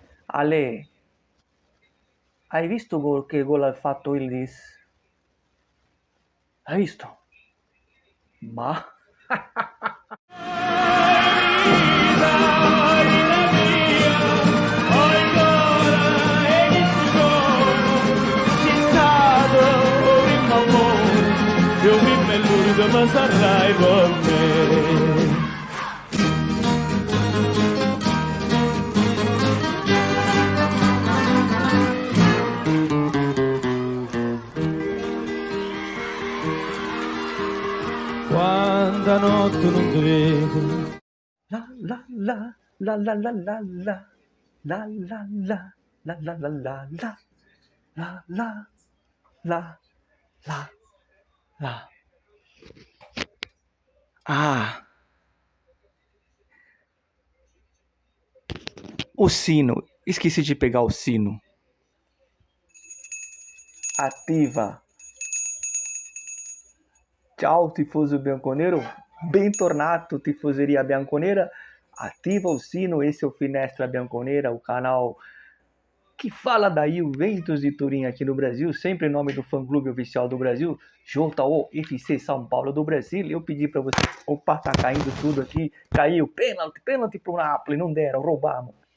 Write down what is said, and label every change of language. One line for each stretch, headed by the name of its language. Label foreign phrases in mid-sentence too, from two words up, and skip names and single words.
Italian: Ale, hai visto che gol ha fatto Ildiz? Hai visto? Ma...
Portuguese: Mas a raiva me
Italian: quando a notte non ti vedo La la la la la la la la la la la la la la la la la la la la.
Portuguese: Ah, o sino. Esqueci de pegar o sino. Ativa.
Italian: Ciao, tifoso bianconero. Bentornato, tifoseria bianconera.
Portuguese: Ativa o sino, esse é o Finestra Bianconera, o canal que fala da Juventus de Turim aqui no Brasil, sempre em nome do fã-clube oficial do Brasil, JOFC São Paulo do Brasil. Eu pedi para você... Opa, tá caindo tudo aqui. Caiu, pênalti pro Napoli, não deram, roubamos.